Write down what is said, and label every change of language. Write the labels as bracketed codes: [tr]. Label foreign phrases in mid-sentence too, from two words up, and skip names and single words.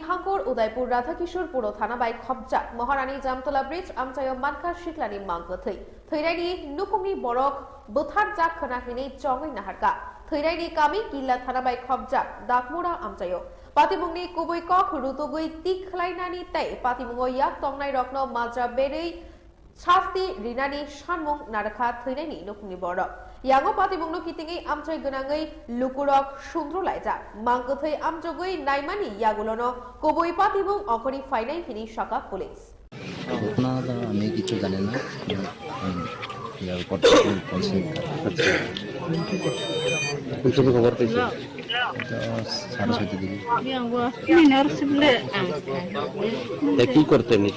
[trp] হাঙ্কুর উদয়পুর রাধাকিশোর পুর থানা বাই খবজাক মহারানী জামতলা ব্রিজ আমচায়ো মানখা শিকলানি মাংকথে থৈরাইনি নুকুংনি বরক বুথার জাক খনাহিনি চংই নাহারকা থৈরাইনি কামি কিল্লা থানা বাই খবজাক দাকমুরা আমচায়ো পাতিমুংনি কুবুই কক রুতুগুই তিখলাইনানি তাই পাতিমুঙ্গ ইয়াক তংনাই রত্ন মাজা বেরেই শাস্তি রিনানি সানমুং নারখা থৈনাইনি নুকুংনি বরক ইয়াঙ্গো পাতিমুংনো কিতিঙে আমচাই গনাङै লুকুরক সুন্দ্রলাইজা মাংকথৈ আমজগৈ নাইমানি ইয়াগুলনো কুবুই পাতিমুং অকরি ফাইনাই হিনি সাকা পুলিশ [bn] ঘটনা আমি কিছু জানি না ইয়ার উপর বলছি তুমি খবর পেয়েছো সাড়ে 6টার দিকে কি করতে নিতে